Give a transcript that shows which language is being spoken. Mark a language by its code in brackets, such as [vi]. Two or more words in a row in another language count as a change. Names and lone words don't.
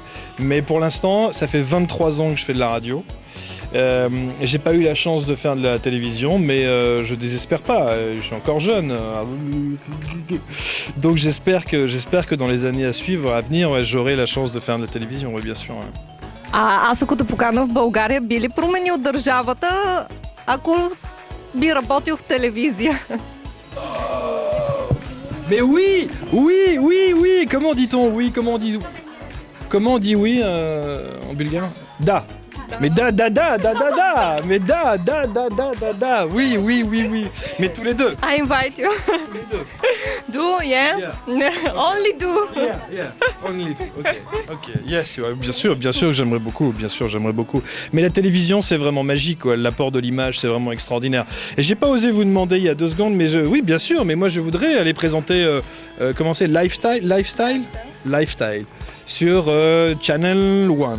[fr] Mais pour l'instant, ça fait 23 ans que je fais de la radio. J'ai pas eu la chance de faire de la télévision, mais je désespère pas, je suis encore jeune. Donc j'espère que dans les années à suivre, à venir, ouais, j'aurai la chance de faire de la télévision, oui, bien sûr. Ouais. [bg] Аз ако те покана в България, би ли променил държавата, ако би работил в телевизия? [fr] Mais oui, comment dit-on oui, comment on dit oui en bulgare? Da. Mais da, mais da, oui, mais tous les deux. [en] I invite you. [fr] Tous les deux. [en] Do, yeah? Only do. Yeah, only do, ok, yes, [fr] ouais, bien sûr, j'aimerais beaucoup. Mais la télévision, c'est vraiment magique, quoi. L'apport de l'image, c'est vraiment extraordinaire. Et j'ai pas osé vous demander il y a 2 secondes, mais oui, bien sûr, mais moi je voudrais aller présenter, comment c'est, Lifestyle. Sur Channel One.